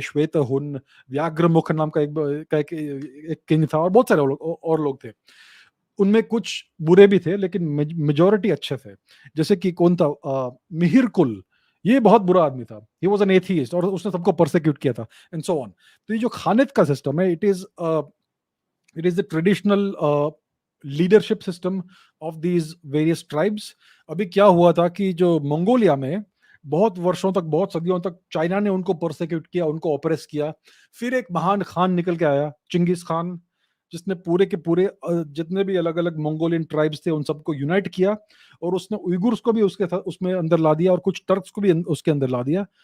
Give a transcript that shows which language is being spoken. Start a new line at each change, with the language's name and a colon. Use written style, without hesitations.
Hindi: श्वेत हुन, व्याघ्रमुख नाम का एक किंग था, और बहुत सारे और लोग थे। उनमें कुछ बुरे भी थे, लेकिन मेजोरिटी अच्छे थे। जैसे कि कौन था, मिहिर कुल, ये बहुत बुरा आदमी था।
English: he was an atheist,
Hindi: और उसने सबको परसिक्यूट किया था,
English: And so on.
Hindi: तो ये जो खानित का सिस्टम है,
English: it is the traditional leadership system of these various tribes।
Hindi: अभी क्या हुआ था कि जो मंगोलिया में बहुत वर्षों तक, बहुत सदियों तक चाइना ने उनको परसिक्यूट किया, उनको ऑपरेस किया। फिर एक महान खान निकल के आया, चिंगिस खान, जिसने पूरे के पूरे जितने भी अलग अलग मंगोलियन ट्राइब्स थे उन सबको यूनाइट किया। और उसने उइगुर्स को भी उसके साथ उसमें अंदर ला दिया, और कुछ टर्क्स को भी उसके अंदर ला दिया।